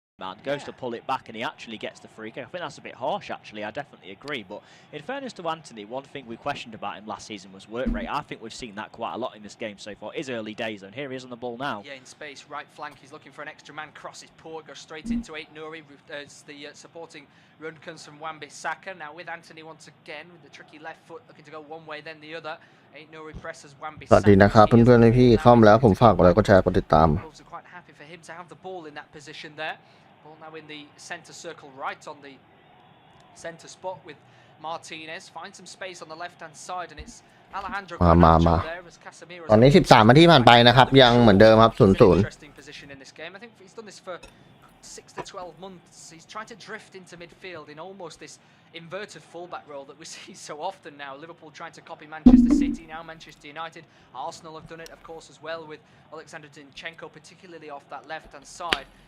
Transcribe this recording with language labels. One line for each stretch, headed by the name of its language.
English: Man goes to pull it back and he actually gets the free kick. I think that's a bit harsh actually, I definitely agree, but in fairness to Anthony, one thing we questioned about him last season was work rate. I think we've seen that quite a lot in this game so far. His early days and here he is on the ball now. Yeah, in space, right flank, he's looking for an extra man, crosses poor, goes straight into Aït-Nouri as the supporting run comes from Wan-Bissaka. Now with Anthony once again, with the tricky left foot looking to go one way then the other. Aït-Nouri presses Wan-Bissaka.
Thai: สวัสดีนะครับเพื่อนๆพี่เข้ามาแล้วผมฝากกดไลค์กดแชร์กดติดตาม
English: Wolves are quite happy for him to have the ball in that position there. Ball now in the centre circle, right on the centre spot with Martinez. Finds some space on the left-hand side, and it's Alejandro Garnacho there as Casemiro.
Thai: ตอนนี้13นาทีผ่านไปนะครับยังเหมือนเดิมครับ0-0
English: Interesting position in this game. I think he's done this for 6 to 12 months. He's trying to drift into midfield in almost this inverted fullback role that we see so often now. Liverpool trying to copy Manchester City, now Manchester United. Arsenal have done it, of course, as well with Alexander Zinchenko, particularly off that left-hand side.